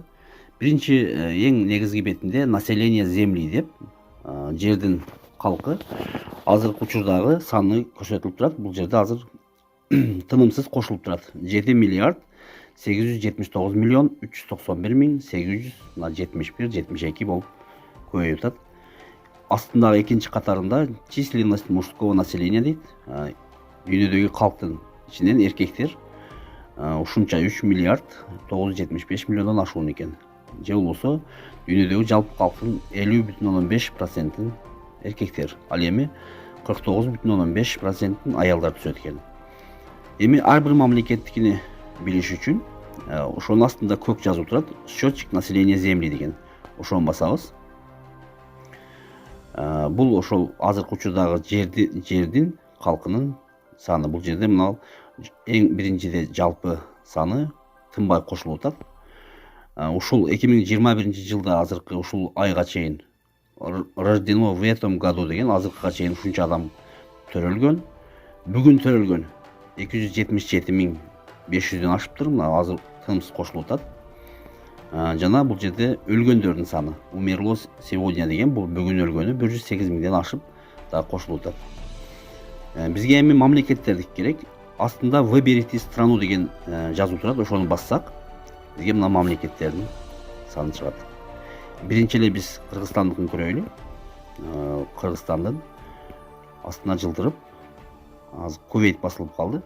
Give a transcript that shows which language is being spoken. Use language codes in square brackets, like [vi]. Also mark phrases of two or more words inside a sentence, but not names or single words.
[ky] Биринчи эң негизги бетинде [ru] население Земли [ky] деп жердин калкы азыркы учурдагы саны көрсөтүлүп турат. Бул жерде азыр тынымсыз кошулуп турат. 7 миллиард 879 миллион 391 миң 871-72 болуп көбөйүп атат. Астындагы экинчи катарында [ru] численность мужского населения [ky] дейт. Дүйнөдөгү калктын ичинен эркектер ушунча 3 миллиард 975 миллиондон ашуун экен. Же болбосо дүйнөдөгү жалпы калктын 50,5%-ын эркектер, ал эми 49,5%-ын аялдар түзөт экен. Эми ар бир мамлекеттикини билиш үчүн ошонун астында көк жазып турат. [ru] Счетчик населения Земли [ky] деген. Ошону басабыз. Бул ошол азыркы учурдагы жердин калкынын саны. Бул жерде мына эң биринчиде жалпы саны тынбай кошулуп атат. Ушул 2021 жылда азыркы ушул айга чейин [ru] рождено в этом году [ky] деген азыркыга чейин ушунча адам төрөлгөн. Бүгүн төрөлгөн 277.500дөн ашыптыр. Мына азыр тынымсыз кошулуп атат. Жана бул жерде өлгөндөрдүн саны [ru] умерло сегодня [ky] деген бул бүгүн өлгөнү 108 миңден ашып да кошулуп атат. Бизге эми мамлекеттердик керек. Астында [ru] выберите страну [ky] деген жазуу турат. Ошону бассак, бизге мына мамлекеттердин саны чыгат. Биринчи эле биз Кыргызстандыкын көрөлү. Кыргызстандын астына жылдырып, азыр Кувейт басылып калды.